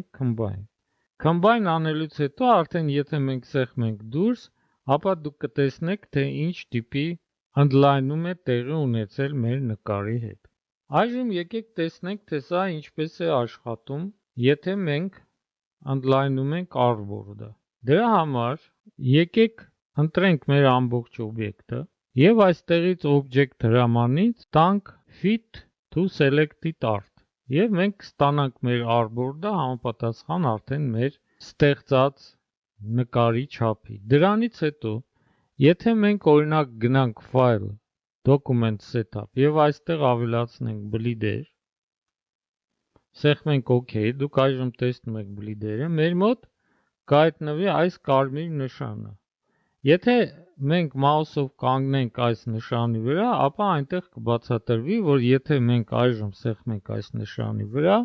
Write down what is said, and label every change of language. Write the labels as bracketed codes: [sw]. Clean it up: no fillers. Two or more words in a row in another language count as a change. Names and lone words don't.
[hy] Combine։ Combine անելուց հետո արդեն եթե մենք սեղմենք դուրս, ապա դուք կտեսնեք, թե ինչ տիպի ընդլայնում է տեղի ունեցել մեր նկարի հետ։ Այժմ եկեք տեսնենք, թե սա ինչպես է աշխատում, եթե մենք ընդլայնում ենք artboard-ը։ Դրա համար եկեք ընտրենք մեր ամբողջ օբյեկտը Եվ այստեղից object հրամանից տանք [en] fit to selected art։ [hy] Եվ մենք կստանանք մեր artboard-ը համապատասխան արդեն մեր ստեղծած նկարի չափի։ Դրանից հետո, եթե մենք օրինակ գնանք file, [en] document setup [hy] եւ այստեղ ավելացնենք բլիդեր, սեղմենք OK, դուք այժմ տեսնում եք բլիդերը, մեր մոտ կհայտնվի այս կարմիր նշանը։ Եթե մենք mouse-ով կանգնենք այս նշանի վրա, ապա այնտեղ կբացատրվի, որ եթե մենք այժմ սեղմենք այս նշանի վրա,